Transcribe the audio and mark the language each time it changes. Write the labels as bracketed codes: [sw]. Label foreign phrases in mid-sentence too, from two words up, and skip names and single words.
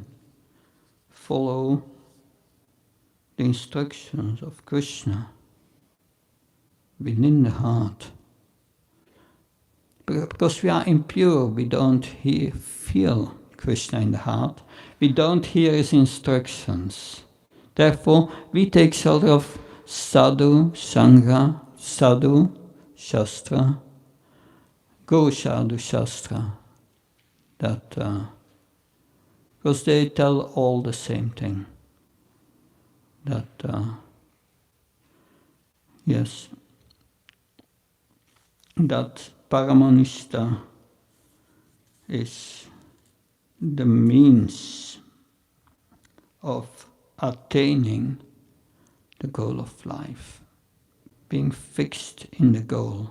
[en] Follow the instructions of Krishna within the heart. Because we are impure, we don't feel Krishna in the heart. We don't hear his instructions. Therefore, we take shelter of [sa] sadhu, sangha, sadhu, shastra, go sadhu, shastra. [en] That, because they tell all the same thing. That, yes, that Paramanishta is the means of attaining the goal of life, being fixed in the goal.